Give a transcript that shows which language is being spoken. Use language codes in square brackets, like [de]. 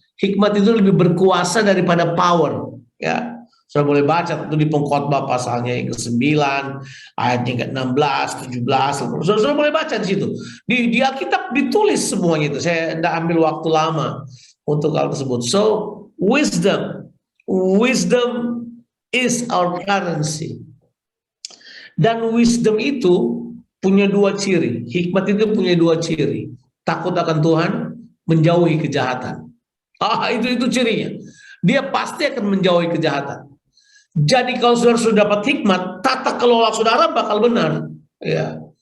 [id] Hikmat itu lebih berkuasa daripada power. Ya, saudara boleh baca tentu di Pengkhotbah pasalnya yang ke-9, ayatnya ke-16, 17. Saudara boleh baca di situ. Di Alkitab ditulis semuanya itu. Saya tidak ambil waktu lama untuk hal tersebut. [en] So, wisdom is our currency. [id] Dan wisdom itu punya dua ciri. Hikmat itu punya dua ciri. Takut akan Tuhan, menjauhi kejahatan. Itu cirinya. Dia pasti akan menjauhi kejahatan. Jadi kalau saudara sudah dapat hikmat, tata kelola saudara bakal benar. Ya.